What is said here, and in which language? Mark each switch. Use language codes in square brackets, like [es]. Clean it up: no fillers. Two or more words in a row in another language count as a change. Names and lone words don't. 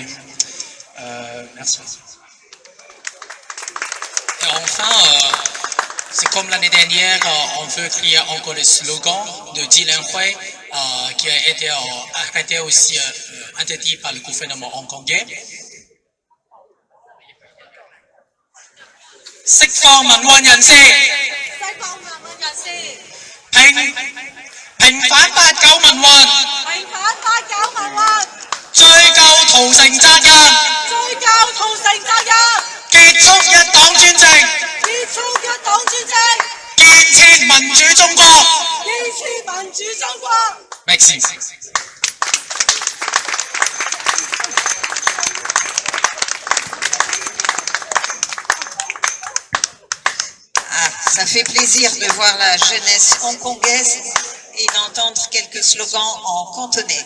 [fr] Merci. Et enfin, c'est comme l'année dernière, on veut créer encore le slogan de Dylan Hui, qui a été arrêté aussi, interdit par le gouvernement hongkongais. [yue] 釋放民運人士，平反八九民運，追究屠城責任，結束一黨專政，建設民主中國。Merci. [fr] Ça fait plaisir de voir la jeunesse hongkongaise et d'entendre quelques slogans en cantonais.